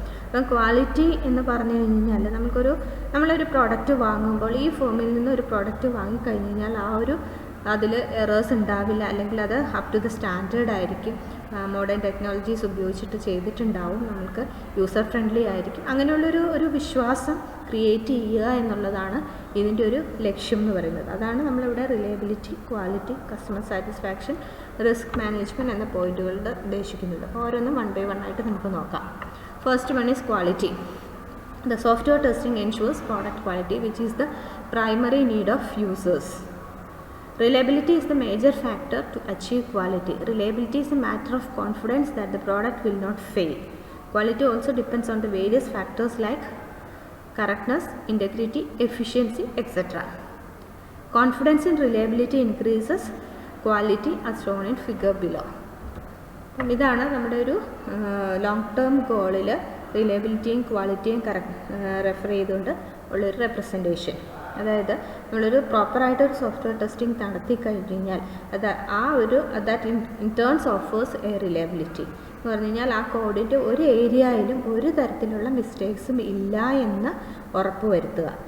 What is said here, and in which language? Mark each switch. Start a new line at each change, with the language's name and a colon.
Malayalam: അപ്പം ക്വാളിറ്റി എന്ന് പറഞ്ഞു കഴിഞ്ഞാൽ നമ്മളൊരു പ്രോഡക്റ്റ് വാങ്ങുമ്പോൾ ഈ ഫോമിൽ നിന്ന് ഒരു പ്രോഡക്റ്റ് വാങ്ങിക്കഴിഞ്ഞ് കഴിഞ്ഞാൽ അതിൽ എറേഴ്സ് ഉണ്ടാവില്ല, അല്ലെങ്കിൽ അത്
English: up to the standard
Malayalam: ആയിരിക്കും, മോഡേൺ ടെക്നോളജീസ് ഉപയോഗിച്ചിട്ട് ചെയ്തിട്ടുണ്ടാവും, നമുക്ക് യൂസർ ഫ്രണ്ട്ലി ആയിരിക്കും. അങ്ങനെയുള്ളൊരു വിശ്വാസം ക്രിയേറ്റ് ചെയ്യുക എന്നുള്ളതാണ് ഇതിൻ്റെ ഒരു ലക്ഷ്യം എന്ന് പറയുന്നത്. അതാണ് നമ്മളിവിടെ reliability, quality, customer satisfaction, risk management എന്ന പോയിന്റുകളുടെ ഉദ്ദേശിക്കുന്നത്. ഓരോന്നും 1 by 1 ആയിട്ട് നമുക്ക് നോക്കാം.
English: First one is quality. The software testing ensures product quality, which is the primary need of users. Reliability is the major factor to achieve quality. Reliability is a matter of confidence that the product will not fail. Quality also depends on the various factors like correctness, integrity, efficiency, etc. Confidence in reliability increases quality as shown in figure below.
Malayalam: ഇതാണ് നമ്മുടെ ഒരു long term ഗോളിൽ റിലയബിലിറ്റിയും ക്വാളിറ്റിയും refer ചെയ്തുകൊണ്ട് ഉള്ളൊരു representation. അതായത് നമ്മളൊരു പ്രോപ്പറായിട്ടൊരു software testing നടത്തി കഴിഞ്ഞാൽ
English: that in turns offers a reliability
Malayalam: എന്ന് പറഞ്ഞു കഴിഞ്ഞാൽ ആ കോഡിൻ്റെ ഒരു ഏരിയയിലും ഒരു തരത്തിലുള്ള മിസ്റ്റേക്സും ഇല്ല എന്ന് ഉറപ്പ് വരുത്തുക.